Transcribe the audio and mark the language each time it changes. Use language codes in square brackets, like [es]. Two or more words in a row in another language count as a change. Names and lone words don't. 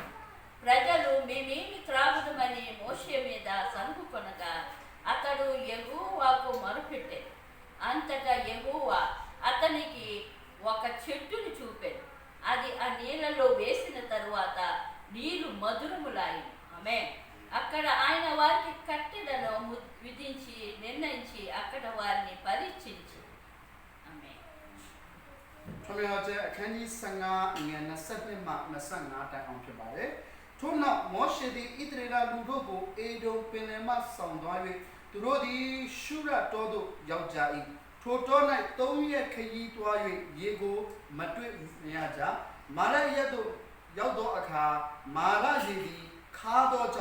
[te] ప్రజలు మేమేమి త్రాగుదమని మోషే మీద సనుగుకొనగా అతడు యెహోవాకు మొరపెట్టాడు అంతటా యెహోవా అతనికి ఒక చెట్టును చూపాడు అది ఆ నీళ్ళలో వేసిన తరువాత నీళ్లు మధురములాయి ఆమె అక్కడ ఆయన వారికి కట్టెలను విధించి నిర్ణయించి అక్కడ వారిని పరీక్షించి ఆమె [my] ထွန်းမြတ်ရာကျမ်းအခန်းကြီး15အငယ်22မှ25တိုင်အောင်ဖြစ်ပါတယ်ထို့နောက်မောရှေသည်ဣသရေလလူတို့ကိုအေဒုံပင်လယ်မှဆောင်သွား၍သူတို့သည်ရှုရတောသို့ရောက် ကြ၏ထိုတော၌3ရက်ခရီးသွား၍ရေကိုမတွေ့မရကြမာရရက်သို့ရောက်သောအခါမာရရေသည်ခါသောကြော